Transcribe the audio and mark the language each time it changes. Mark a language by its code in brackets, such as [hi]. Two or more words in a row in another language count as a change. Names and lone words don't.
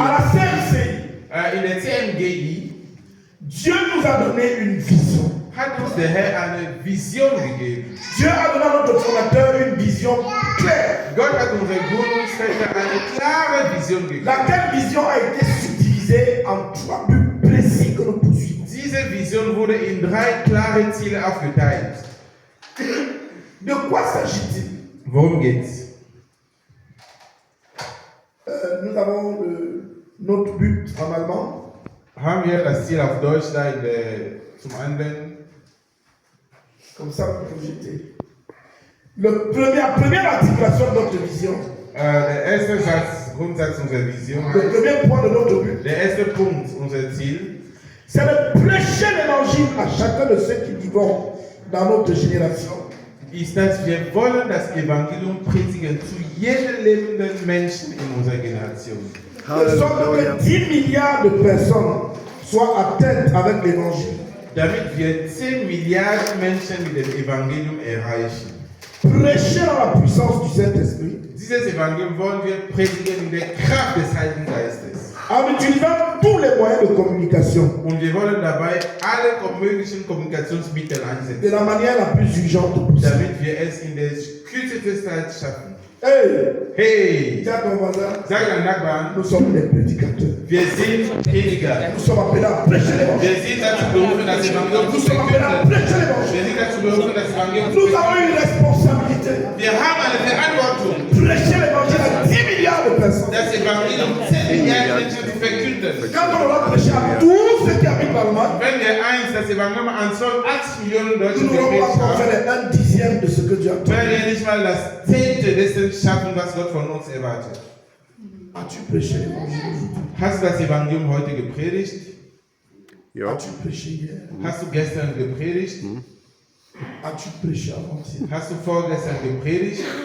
[fr] À la CMCI, [de] In der CMGI [fr] Dieu nous a donné une vision. [de] hat uns der Herr eine Vision gegeben. [fr] Dieu a donné à notre fondateur une vision claire. [de] Gott hat unserem Gründungsväter eine klare Vision gegeben. [fr] Laquelle vision a été subdivisée en 3 buts précis que nous poursuivons. [de] Diese Vision wurde in 3 klare Ziele aufgeteilt. [fr] De quoi s'agit-il? [de] Worum geht's? [fr] Nous avons notre but en allemand. [de] Haben wir das Ziel auf Deutsch da zum Anwenden? [fr] Comme ça, vous pouvez jeter. La première articulation de notre vision, [de] Der erste Grundsatz unserer Vision, [fr] le premier point de notre but, [de] der erste Punkt, unser Ziel, [fr] c'est de prêcher l'évangile à chacun de ceux qui vivront dans notre génération. [de] ist, dass wir wollen das Evangelium predigen zu jedem lebenden Menschen in unserer Generation. [fr] De sorte [de] Halleluja. [fr] que 10 milliards de personnes soient atteintes avec l'évangile. [de] Damit wir 10 Milliarden Menschen mit dem Evangelium erreichen. [fr] Prêcher dans la puissance du Saint-Esprit, [de] Dieses Evangelium wollen wir predigen in der Kraft des Heiligen Geistes. [fr] en utilisant tous les moyens de communication, [de] Und wir wollen dabei alle möglichen Kommunikationsmittel [fr] de [de] einsetzen, [fr] la manière la plus urgente possible. [de] damit wir es in der kürzesten Zeit schaffen. [fr] Hey, [de] Hey, [fr] dis à ton voisin, [de] sag deinem Nachbarn, [fr] nous sommes des prédicateurs. [de] wir sind Prediger. [fr] Nous sommes appelés à prêcher l'évangile. [de] Wir sind dazu berufen, das Evangelium [fr] Nous [de] zu [fr] sommes appelés à [de] verkünden. [fr] prêcher l'évangile. [de] Wir sind dazu berufen, das Evangelium zu [fr] Nous [de] verkünden. [fr] avons une responsabilité. [de] Wir haben eine Verantwortung, [fr] Prêcher l'évangile à 10 milliards de personnes. [de] das Evangelium 10 Milliarden Menschen zu verkünden. [fr] Quand on va prêcher à tous ceux qui habitent dans le monde, [de] Wenn wir das Evangelium an 80 Millionen Deutschen [fr] nous n'aurons [de] gepredigt [fr] pas encore [de] haben, [fr] fait un dixième de ce que Dieu a [de] werden [fr] fait. [de] wir nicht mal das 10. dessen schaffen, was Gott von uns erwartet. [fr] As-tu prêché l'évangile aujourd'hui? [de] Hast du das Evangelium heute gepredigt? Ja. [fr] As-tu prêché hier? [de] Hast du gestern gepredigt? [fr] As-tu prêché avant-hier? [de] Hast du vorgestern gepredigt?